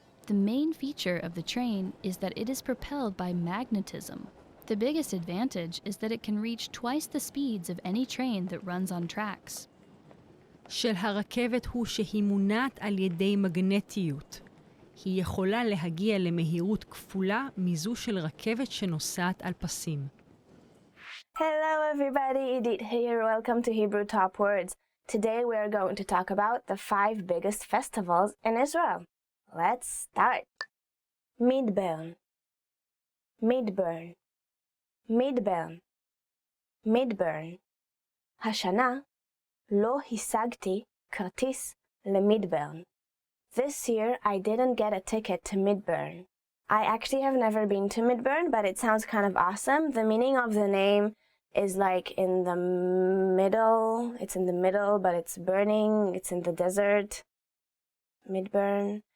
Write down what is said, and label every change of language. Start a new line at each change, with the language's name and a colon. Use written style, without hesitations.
English: The main feature of the train is that it is propelled by magnetism. The biggest advantage is that it can reach twice the speeds of any train that runs on tracks.
Hebrew: של הרכבת הוא שהיא מונעת על ידי מגנטיות. היא יכולה להגיע למהירות כפולה מזו של רכבת שנוסעת על פסים.
English: Hello everybody, Edith here. Welcome to Hebrew Top Words. Today we are going to talk about the 5 biggest festivals in Israel. Let's start. Midburn, Midburn, Midburn, Midburn.
Hebrew: השנה לא השגתי כרטיס למidburn.
English: This year I didn't get a ticket to Midburn. I actually have never been to Midburn, but it sounds kind of awesome. The meaning of the name is like in the middle. It's in the middle, but it's burning. It's in the desert. Midburn.